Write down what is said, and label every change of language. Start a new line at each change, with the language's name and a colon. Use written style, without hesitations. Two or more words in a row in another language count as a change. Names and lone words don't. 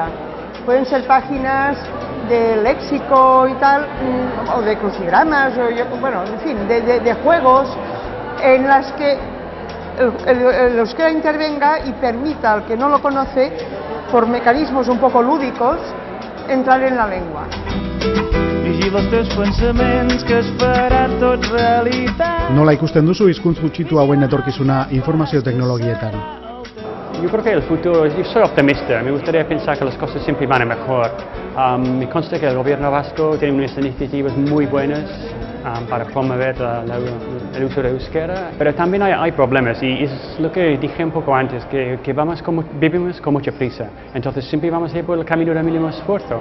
Spanish: Pueden ser páginas de léxico y tal, o de crucigramas, bueno, en fin, de juegos en las que el euskera intervenga y permita al que no lo conoce, por mecanismos un poco lúdicos, entrar en la lengua.
Basque: Nola ikusten duzu hizkuntz gutxitu hauen etorkizuna informazio teknologietan?
Spanish: Yo creo que el futuro, yo soy optimista, me gustaría pensar que las cosas siempre van a mejor. Me consta que el gobierno vasco tiene unas iniciativas muy buenas para promover el uso de euskera, pero también hay problemas y es lo que dije un poco antes, que vivimos con mucha prisa, entonces siempre vamos a ir por el camino del mínimo esfuerzo.